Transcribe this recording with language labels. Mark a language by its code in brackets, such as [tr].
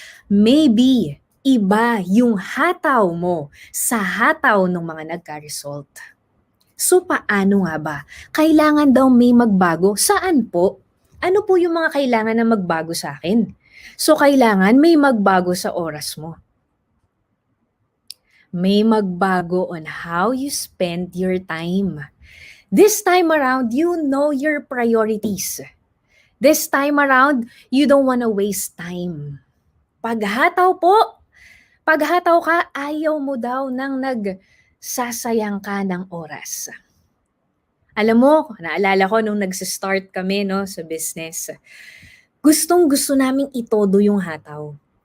[tl] Maybe iba yung hataw mo sa hataw ng mga nagka-result. So paano nga ba? Kailangan daw may magbago. Saan po? Ano po yung mga kailangan na magbago sa akin? So kailangan may magbago sa oras mo. May magbago [en] on how you spend your time. This time around, you know your priorities. This time around, you don't wanna waste time. [tl] Paghataw po, paghataw ka, ayaw mo daw nang nagsasayang ka ng oras. Alam mo, naalala ko nung nagsistart kami sa business, gustong-gusto naming itodo yung hataw.